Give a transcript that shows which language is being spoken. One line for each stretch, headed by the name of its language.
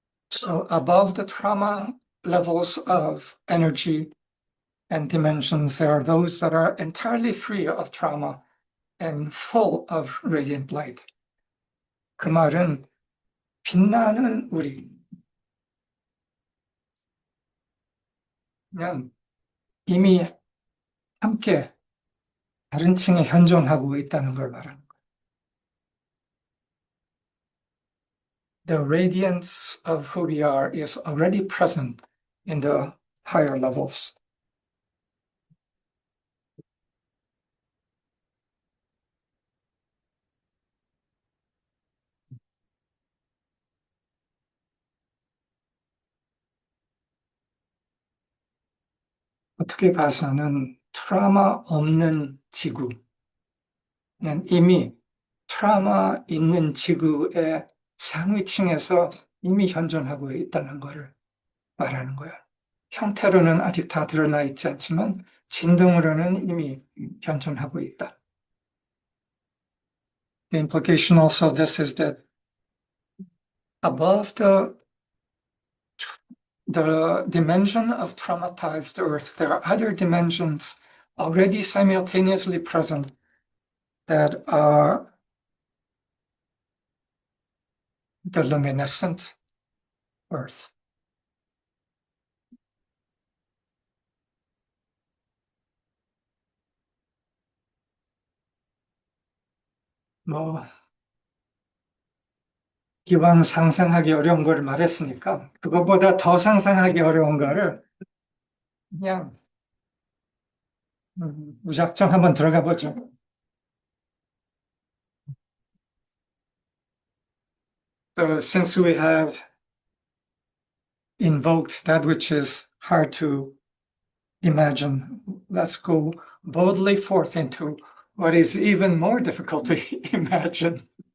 English: So above the trauma levels of energy and dimensions, there are those that are entirely free of trauma and full of radiant light.
Korean: 그 말은 빛나는 우리는 이미 함께 다른 층에 현존하고 있다는 걸 말하는 거예요.
English: The radiance of who we are is already present in the higher levels.
Korean: 어떻게 봐서는 트라우마 없는 지구는 이미 트라우마 있는 지구의 상위층에서 이미 현존하고 있다는 것을 말하는 거예요. 형태로는 아직 다 드러나 있지 않지만 진동으로는 이미 현존하고 있다.
English: The implication also of this is that above the dimension of traumatized earth, there are other dimensions already simultaneously present that are the luminescent earth.
Korean: 기왕 상상하기 어려운 걸 말했으니까 그것보다 더 상상하기 어려운 거를 그냥 무작정 한번 들어가 보죠.
English: So since we have invoked that which is hard to imagine, let's go boldly forth into what is even more difficult to imagine.